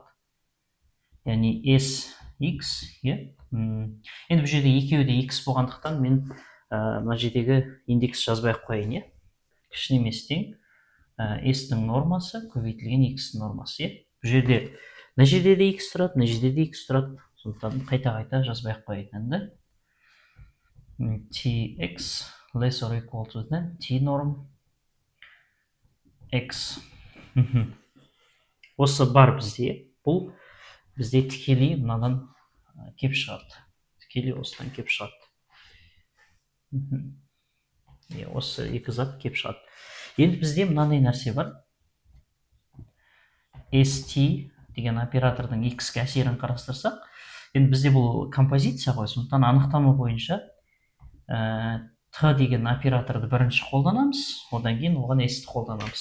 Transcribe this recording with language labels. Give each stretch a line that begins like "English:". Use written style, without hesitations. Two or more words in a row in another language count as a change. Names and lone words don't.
Kazakh: Яғни sx, енді бұл жерде екеуі де x болғандықтан, мен мына жердегі индекс жазбай қойайын, кішіне еместен s-тің нормасы көбейтілген x-тің нормасы. Бұл жерде мына жерде де x тұрады, мына жерде де x тұрады. Сондықтан қайта жазбай қойайын.
English: tx less or equal to than t norm x.
Kazakh: Осы бар бізде. Бұл бізде тікелей мынадан кеп шығады. Тікелей осыдан кеп шығады. Осы екі зат кеп шығады. Енді бізде мынандай нәрсе бар. st деген оператордың x-ке әсерін қарастырсақ, енді бізде бұл композиция ғой, сондықтан анықтама бойынша t деген операторды бірінші қолданамыз, одан кейін оған s-ті қолданамыз.